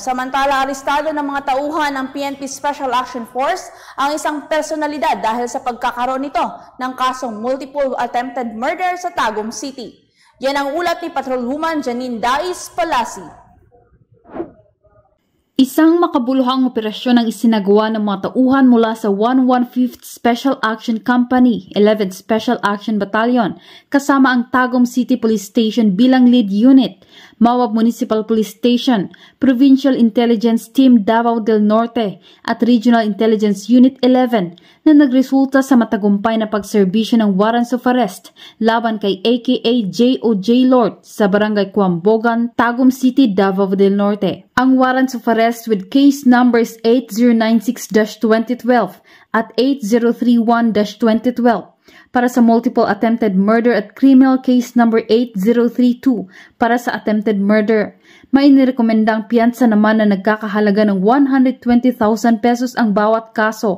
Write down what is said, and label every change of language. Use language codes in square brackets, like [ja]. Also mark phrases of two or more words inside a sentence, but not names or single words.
[tl] Samantala, arestado ng mga tauhan ng PNP Special Action Force ang isang personalidad dahil sa pagkakaroon nito ng kasong [en] multiple attempted murder [tl] sa Tagum City. Yan ang ulat ni Patrolwoman Janine Dais Palasi. Isang makabuluhang operasyon ang isinagawa ng mga tauhan mula sa 115th Special Action Company, 11th Special Action Battalion, kasama ang Tagum City Police Station bilang lead unit, Mawab Municipal Police Station, Provincial Intelligence Team Davao del Norte at Regional Intelligence Unit 11 na nagresulta sa matagumpay na pagserbisyo ng [en] warrants of arrest [tl] laban kay aka J.O.J. Lord sa Barangay Cuambogan, Tagum City, Davao del Norte. Ang [en] warrants of arrest with case numbers [tl] 8096-2012 at 8031-2012 para sa [en] multiple attempted murder [tl] at [en] criminal case number [tl] 8032 para sa [en] attempted murder. [tl] May inirekomendang piyansa naman na nagkakahalaga ng 120,000 pesos ang bawat kaso.